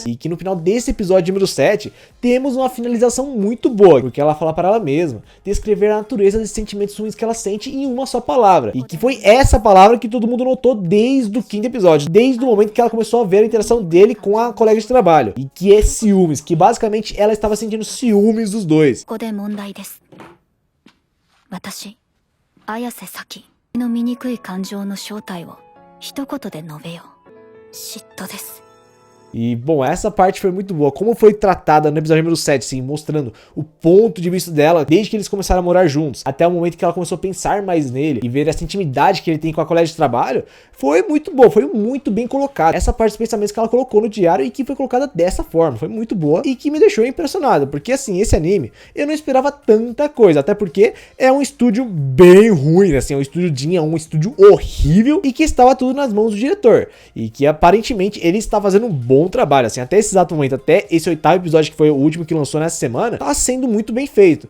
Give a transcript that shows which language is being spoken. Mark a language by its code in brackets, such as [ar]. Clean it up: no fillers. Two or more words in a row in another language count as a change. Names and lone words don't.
[pt] E que no final desse episódio número 7 temos uma finalização muito boa, porque ela fala para ela mesma descrever a natureza desses sentimentos ruins que ela sente em uma só palavra, e que foi essa palavra que todo mundo notou desde o 5º episódio, desde o momento que ela começou a ver a interação dele com a colega de trabalho, e que é ciúmes, que basicamente ela estava sentindo ciúmes dos dois. [ja] 私、綾瀬咲の醜い感情の正体を一言で述べよう。嫉妬です。 [pt] E, bom, essa parte foi muito boa. Como foi tratada no episódio número 7, assim, mostrando o ponto de vista dela desde que eles começaram a morar juntos, até o momento que ela começou a pensar mais nele e ver essa intimidade que ele tem com a colega de trabalho, foi muito boa, foi muito bem colocado. Essa parte dos pensamentos que ela colocou no diário e que foi colocada dessa forma, foi muito boa e que me deixou impressionado, porque assim, esse anime, eu não esperava tanta coisa, até porque é um estúdio bem ruim, assim, é um estúdio um estúdio horrível e que estava tudo nas mãos do diretor, e que aparentemente ele está fazendo um bom trabalho, assim, até esse exato momento, até esse 8º episódio que foi o último que lançou nessa semana, tá sendo muito bem feito.